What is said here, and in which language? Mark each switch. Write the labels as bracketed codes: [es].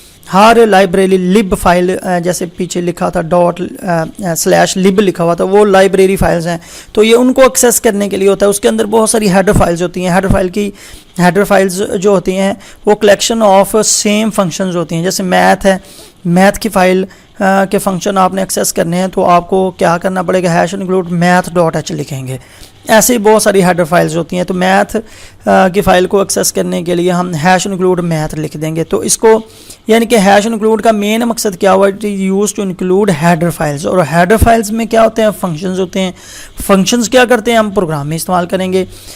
[hi] हर library लिब file, जैसे पीछे लिखा था ./lib लिखा हुआ था, वो लाइब्रेरी फाइल्स हैं। तो ये उनको एक्सेस करने के लिए होता है। उसके अंदर बहुत सारी हेडर फाइल्स होती हैं। हेडर फाइल्स जो होती हैं वो कलेक्शन ऑफ सेम फंक्शंस होती हैं। जैसे मैथ है, मैथ की फ़ाइल के फंक्शन आपने एक्सेस करने हैं तो आपको क्या करना पड़ेगा? #include math.h लिखेंगे। ऐसे ही बहुत सारी हेडर फाइल्स होती हैं। तो मैथ की फ़ाइल को एक्सेस करने के लिए हम #include math लिख देंगे। तो इसको यानी कि #include का मेन मकसद क्या हुआ? [en] It is use to include header files. [hi] और हेडर फाइल्स में क्या होते हैं? फंक्शंस होते हैं। फंक्शंस क्या करते हैं? हम प्रोग्राम में इस्तेमाल करेंगे।